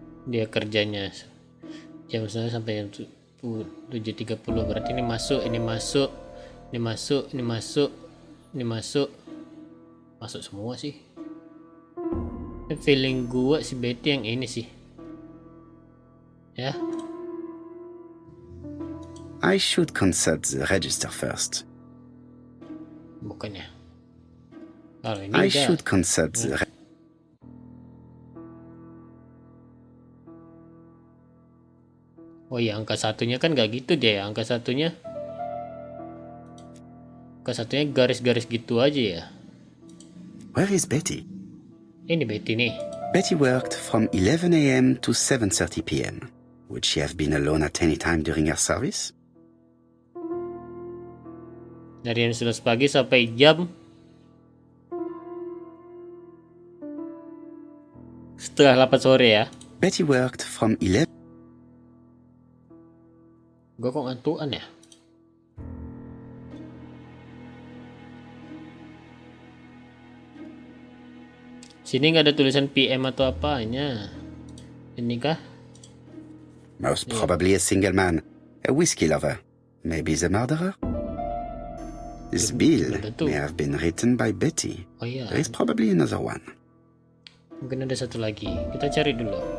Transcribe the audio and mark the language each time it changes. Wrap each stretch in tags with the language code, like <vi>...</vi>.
<id>Dia kerjanya jam 11 sampai jam 7.30, berarti ini masuk, ini masuk, ini masuk, ini masuk, ini masuk. Masuk semua sih. Ini feeling gua si Betty yang ini sih. Ya.</id> <en>I should consult the register first.</en> <id>Bukannya. Kalau ini</id> <en>I</en> <id>udah.</id> <en>should consult the</en> <id>Oh iya, angka satunya kan nggak gitu deh. Angka satunya garis-garis gitu aja ya.</id> <en>Where is Betty?</en> <id>Ini Betty nih.</id> <en>Betty worked from 11 a.m. to 7:30 p.m. Would she have been alone at any time during her service?</en> <id>Dari jam 11 pagi sampai jam setengah 8 sore ya.</id> <en>Betty worked from 11.</en> <id>Gue kok ngantuan ya? Sini nggak ada tulisan PM atau apanya. Ini kah?</id> <en>Most probably a single man, a whiskey lover, maybe the murderer. This bill may have been written by Betty.</en> <id>Oh iya.</id> <en>There is probably another one.</en> <id>Mungkin ada satu lagi. Kita cari dulu.</id>